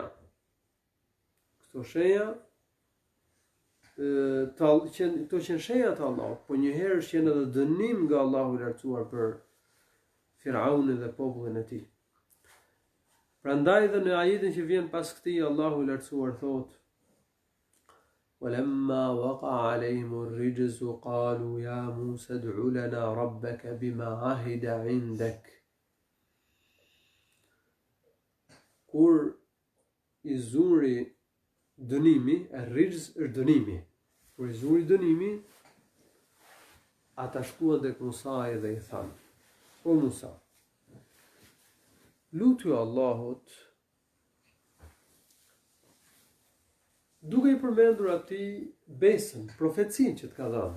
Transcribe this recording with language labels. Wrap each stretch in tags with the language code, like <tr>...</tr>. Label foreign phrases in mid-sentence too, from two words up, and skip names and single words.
<sq>Këto shenja këto që shenja të Allahut, po njëherë është janë edhe dënim nga Allahu i lartësuar për Firaunin dhe popullin e tij. Prandaj dhe në ajetin që vjen pas këtij Allahu i lartësuar thotë:</sq> <ar>وَلَمَّا وَقَعَ عَلَيْهِمُ الرِّجْزُ قَالُوا يَا مُوسَى ادْعُ لَنَا رَبَّكَ بِمَا عَهِدَ عِندَكَ.</ar> <sq>Kur i zuri dënimi, rrijz është dënimi. Kur i zuri dënimi, ata shkuan tek Musa dhe i thanë: O Musa, lutu Allahut, duke i përmendur atij besën, profecinë që të ka dhënë.</sq>